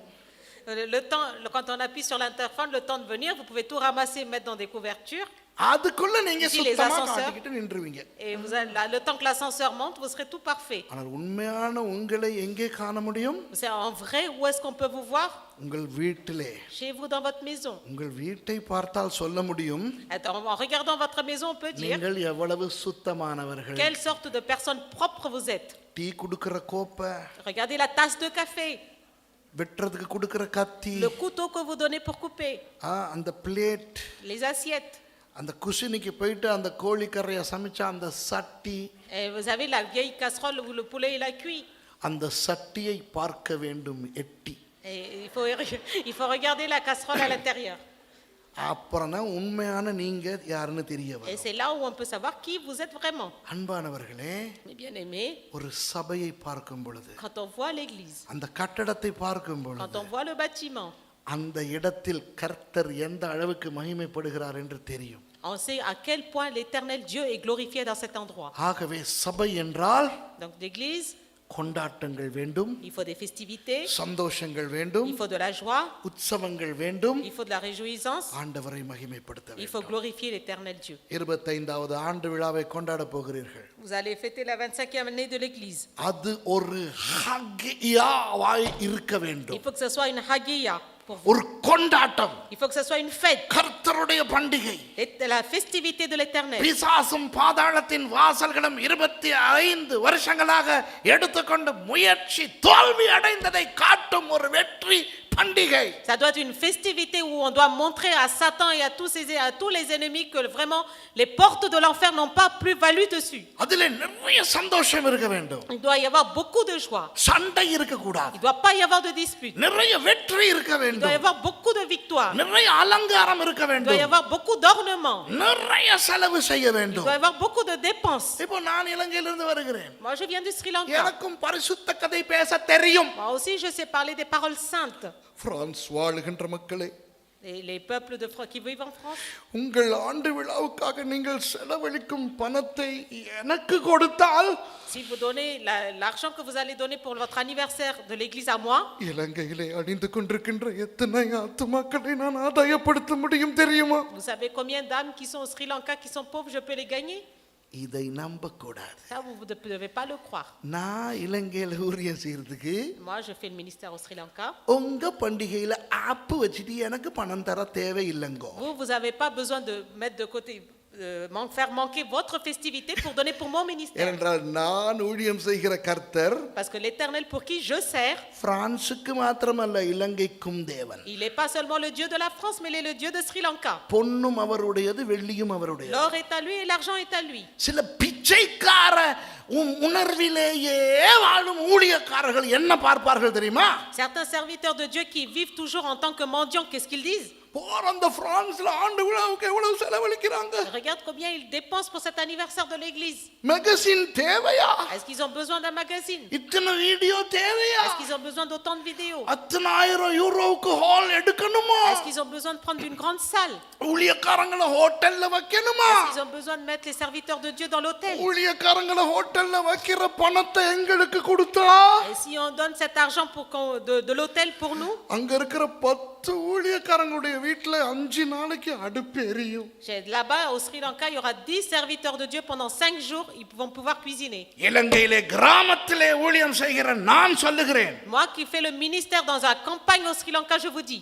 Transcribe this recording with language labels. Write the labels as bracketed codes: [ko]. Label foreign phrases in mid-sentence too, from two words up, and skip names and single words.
[fr] Le temps, quand on appuie sur l'interphone, le temps de venir, vous pouvez tout ramasser, mettre dans des couvertures. [ta] அதுக்குள்ள நீங்க [fr] Si les [ta] சுத்தமா [fr] ascenseurs. [ta] காட்டிக்கிட்டு நின்றுவீங்க. [fr] Et le temps que l'ascenseur monte, vous serez tout parfait. [ta] ஆனால் உண்மையான உங்களை எங்கே காண முடியும்? [fr] C'est en vrai, où est-ce qu'on peut vous voir? [ta] உங்கள் வீட்டிலே. [fr] Chez vous, dans votre maison. [ta] உங்கள் வீட்டை பார்த்தால் சொல்ல முடியும். [fr] En regardant votre maison, on peut dire [ta] நீங்கள் எவ்வளவு சுத்தமானவர்கள். [fr] quelle sorte de personne propre vous êtes. [ta] டீ குடுக்கிற கோப்பை, [fr] Regardez la tasse de café, [ta] வெட்டுறதுக்கு குடுக்கிற கத்தி, [fr] le couteau que vous donnez pour couper, [ta] அந்த பிளேட், [fr] les assiettes. [ta] அந்த குசினிக்கு போயிட்டு அந்த கோழிக்கரையை சமைச்ச அந்த சட்டி, [fr] Et vous avez la vieille casserole où le poulet il a cuit. [ta] அந்த சட்டியை பார்க்க வேண்டும் எட்டி. [fr] Et il faut regarder la casserole à l'intérieur. [ta] அப்புறம் தான் உண்மையான நீங்க யாருன்னு தெரிய [fr] Et [ta] வரும். [fr] c'est là où on peut savoir qui vous êtes vraiment. [ta] அன்பானவர்களே, [fr] Mes bien-aimés, [ta] ஒரு சபையை பார்க்கும் பொழுது, [fr] quand on voit l'église, [ta] அந்த கட்டடத்தை பார்க்கும் [fr] quand [ta] பொழுது, [fr] on voit le bâtiment, [ta] அந்த இடத்தில் கர்த்தர் எந்த அளவுக்கு மகிமைப்படுகிறார் என்று தெரியும். [fr] on sait à quel point l'éternel Dieu est glorifié dans cet endroit. [ta] ஆகவே சபை என்றால் [fr] Donc l'église, [ta] கொண்டாட்டங்கள் வேண்டும், [fr] il faut des festivités, [ta] சந்தோஷங்கள் வேண்டும், [fr] il faut de la joie, [ta] உற்சவங்கள் வேண்டும், [fr] il faut de la réjouissance, [ta] ஆண்டவரை மகிமைப்படுத்த [fr] il faut [ta] வேண்டும். [fr] glorifier l'éternel Dieu. [ta] 25வது ஆண்டு விழாவை கொண்டாட போகிறீர்கள். [fr] Vous allez fêter la 25e année de l'église. [ta] அது ஒரு ஹக்கியாவாய் இருக்க [fr] Il [ta] வேண்டும். [fr] faut que ce soit une hagiya. pour vous. [ta] ஒரு கொண்டாட்டம், [fr] Il faut que ce soit une fête, [ta] கர்த்தருடைய பண்டிகை. [fr] la festivité de l'Éternel. [ta] பிசாசும் பாதாளத்தின் வாசல்களும் 25 வருஷங்களாக எடுத்துக்கொண்டு முயற்சி தோல்வி அடைந்ததை காட்டும் ஒரு வெற்றி பண்டிகை. [fr] Ça doit être une festivité où on doit montrer à Satan et à tous les ennemis que vraiment les portes de l'enfer n'ont pas plus valu dessus. [ta] அதிலே நிறைய சந்தோஷம் இருக்க வேண்டும். [fr] Il doit y avoir beaucoup de joie. [ta] சண்டை இருக்க கூடாது. [fr] Il ne doit pas y avoir de dispute. [ta] நிறைய வெற்றி இருக்க [fr] Il doit y [ta] வேண்டும். [fr] avoir beaucoup de victoires. [ta] நிறைய அலங்காரம் இருக்க [fr] Il doit y [ta] வேண்டும். [fr] avoir beaucoup d'ornements. [ta] நிறைய செலவு செய்ய [fr] Il [ta] வேண்டும். [fr] doit y avoir beaucoup de dépenses. [ta] இப்போ நான் இலங்கையிலிருந்து வருகிறேன். [fr] Moi, je viens du Sri Lanka. [ta] எனக்கும் பரிசுத்த கதை பேச தெரியும். [fr] Moi aussi, je sais parler des paroles saintes. [ta] பிரான்ஸ் வாழுகின்ற மக்களே, [fr] Et les peuples qui vivent en France, [ta] உங்கள் ஆண்டு விழாவுக்காக நீங்கள் செலவழிக்கும் பணத்தை எனக்கு கொடுத்தால் [fr] si vous donnez l'argent que vous allez donner pour votre anniversaire de l'église à moi, [ta] இலங்கையிலே அணிந்து கொண்டிருக்கின்ற எத்தனை ஆத்துமாக்களை நான் ஆதாயப்படுத்த முடியும் தெரியுமா? [fr] vous savez combien d'âmes qui sont au Sri Lanka, qui sont pauvres, je peux les gagner? [ta] இதை நம்ப கூடாது. [fr] Ça, vous ne devez pas le croire. [ta] நான் இலங்கையில ஊழியம் செய்யறதுக்கு [fr] Moi, je fais le ministère au Sri Lanka. [ta] உங்க பண்டிகையில ஆப்பு வச்சுட்டு எனக்கு பணம் தர தேவையில்லைங்கோ. [fr] Vous n'avez pas besoin de mettre de côté, faire manquer votre festivité pour donner pour mon ministère. [ta] ஏனென்றால் நான் ஊழியம் செய்கிற கர்த்தர் [fr] Parce que l'Éternel pour qui je sers, [ta] பிரான்சுக்கு மாத்திரமல்ல இலங்கைக்கும் தேவன். [fr] il n'est pas seulement le Dieu de la France, mais il est le Dieu de Sri Lanka. [ta] பொன்னும் அவருடையது, வெள்ளியும் அவருடையது. [fr] L'or est à lui et l'argent est à lui. [ta] சில பிச்சைக்கார உணர்விலேயே வாழும் ஊழியக்காரர்கள் என்ன பார்ப்பார்கள் தெரியுமா? [fr] Certains serviteurs de Dieu qui vivent toujours en tant que mendiants, qu'est-ce qu'ils disent? [ta] போற அந்த பிரான்ஸ்ல ஆண்டு விழாவுக்கு எவ்வளவு செலவழிக்கிறாங்க? [fr] Regarde combien ils dépensent pour cet anniversaire de l'église. [ta] மேகசின் தேவையா? [fr] Est-ce qu'ils ont besoin d'un magazine? [ta] இத்தனை வீடியோ தேவையா? [fr] Est-ce qu'ils ont besoin d'autant de vidéos? [ta] அத்தனை ஆயிரம் யூரோவுக்கு ஹால் எடுக்கணுமா? [fr] Est-ce qu'ils ont besoin de prendre une grande salle? [ta] ஊழியக்காரங்களை ஹோட்டல்ல வைக்கணுமா? [fr] Est-ce qu'ils ont besoin de mettre les serviteurs de Dieu dans l'hôtel? [ta] ஊழியக்காரங்களை ஹோட்டல்ல வைக்கிற பணத்தை எங்களுக்கு கொடுத்தா [fr] Et si on donne cet argent de l'hôtel pour nous, [ta] அங்க இருக்கிற 10 ஊழியக்காரங்களுடைய வீட்டுல 5 நாளைக்கு அடுப்பு எரியும். [fr] là-bas au Sri Lanka, il y aura 10 serviteurs de Dieu pendant 5 jours, ils vont pouvoir cuisiner. [ta] இலங்கையிலே கிராமத்திலே ஊழியம் செய்கிற நான் சொல்லுகிறேன், [fr] Moi qui fais le ministère dans la campagne au Sri Lanka, je vous dis,